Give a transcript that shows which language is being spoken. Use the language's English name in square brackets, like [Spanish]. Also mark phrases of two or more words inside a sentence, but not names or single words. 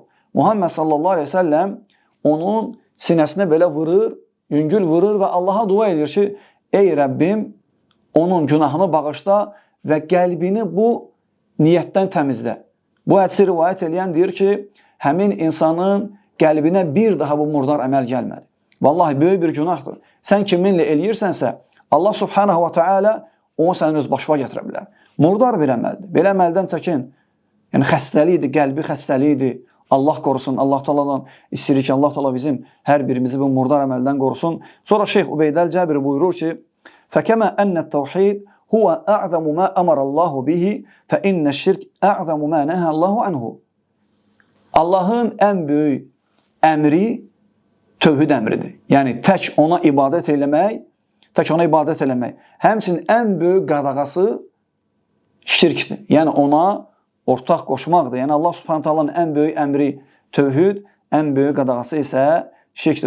[Azerbaijani] Muhammed [Arabic] صلى الله عليه وسلم [Azerbaijani] onun sinəsinə belə vurur, yüngül vurur və Allaha dua edir ki, ey Rəbbim, onun günahını bağışla və qəlbini bu niyyətdən təmizlə. Bu hədisi rivayət edən deyir ki, həmin insanın qəlbinə bir daha bu murdar əməl gəlmədi. Vallahi böyük bir günahdır. Sən kiminlə eləyirsənsə, Allah [Arabic] سبحانه وتعالى [Azerbaijani] onu sənin öz başına gətirə bilər. Murdar bir əməldir. Belə əməldən çəkin. Yəni xəstəlikdir, qəlbi xəstəlikdir. Allah qorusun, Allah Taala'dan istəyirik ki, Allah Taala bizim hər birimizi bu murdar əməldən qorusun. Sonra Şeyx Ubeydə Cəbri buyurur ki, [Arabic] فَكَمَا أَنَّ التَّوْحِيدِ هُوَ أَعْظَمُ مَا أَمَرَ اللّٰهُ بِهِ فَإِنَّ الشِّرْكِ أَعْظَمُ مَا نَهَى اللّٰهُ عَنْهُ. [Azerbaijani] Allahın ən böyük əmri tövhid əmridir. Yəni tək ona ibadət eləmək, Həmçinin ən böyük qadağası şirkdir. Yəni ona ortaq qoşmaqdır. Yəni Allah [Arabic] سبحانه تعالى [Azerbaijani] ən böyük əmri tövhid, ən böyük qadağası isə şirkdir.